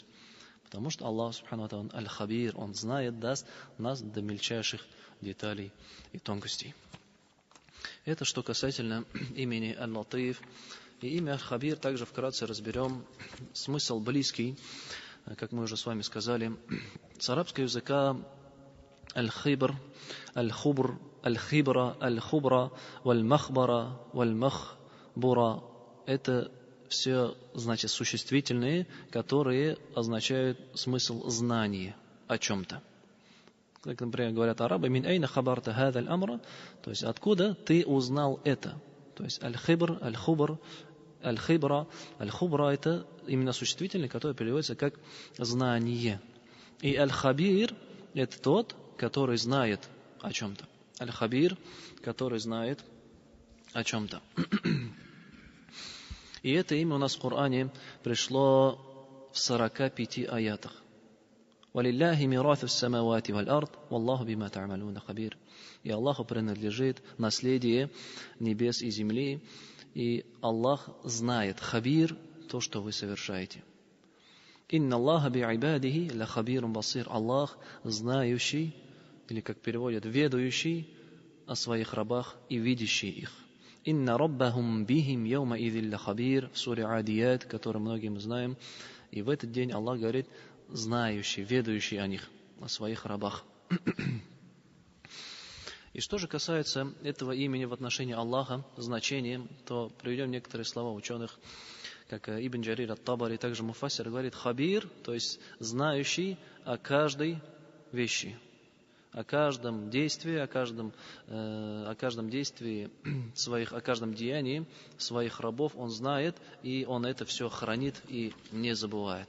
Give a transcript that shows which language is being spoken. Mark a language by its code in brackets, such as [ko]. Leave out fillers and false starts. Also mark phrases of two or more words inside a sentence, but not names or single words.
[ru] Потому что [ar] Аллах سبحانه وتعالى الخبير, [ru] Он знает, даст нас до мельчайших деталей и тонкостей. Это что касательно имени Аль-Латиф. И имя Аль-Хабир также вкратце разберем. Смысл близкий, как мы уже с вами сказали. С арабского языка [ar] الخِبر، الخُبر، الخِبرة، الخُبرة، والمَخبَرة، والمَخبُرة. [ru] Это все, значит, существительные, которые означают смысл знания о чем-то. Как, например, говорят арабы, [ar] «من أين خبرت هذا الأمر», [ru] то есть, откуда ты узнал это? То есть, [ar] الخِبر، الخُبر، الخِبرة. [ru] Аль-хубра – это именно существительный, который переводится как знание. И аль-хабир – это тот, который знает о чем-то. Аль-хабир, который знает о чем-то. И это имя у нас в Коране пришло в 45 аятах. [ar] وَلِلَّهِ مِيرَاثُ السَّمَاوَاتِ وَالْأَرْضِ وَاللَّهُ بِمَا تَعْمَلُونَ خَبِيرٌ. [ru] И Аллаху принадлежит наследие небес и земли, и Аллах знает, хабир, то, что вы совершаете. [ar] «إن الله بعباده لخبير بصير». [ru] Аллах знающий, или как переводят, ведающий о своих рабах и видящий их. [ar] «إن ربهم بهم يومئذ لخبير» [ru] в суре Адият, который многие мы знаем. И в этот день Аллах говорит, знающий, ведающий о них, о своих рабах. И что же касается этого имени в отношении Аллаха, значения, то приведем некоторые слова ученых, как Ибн Джарир ат-Табари, также Муфассир говорит хабир, то есть знающий о каждой вещи, о каждом действии, о каждом действии своих, о каждом деянии своих рабов он знает, и он это все хранит и не забывает.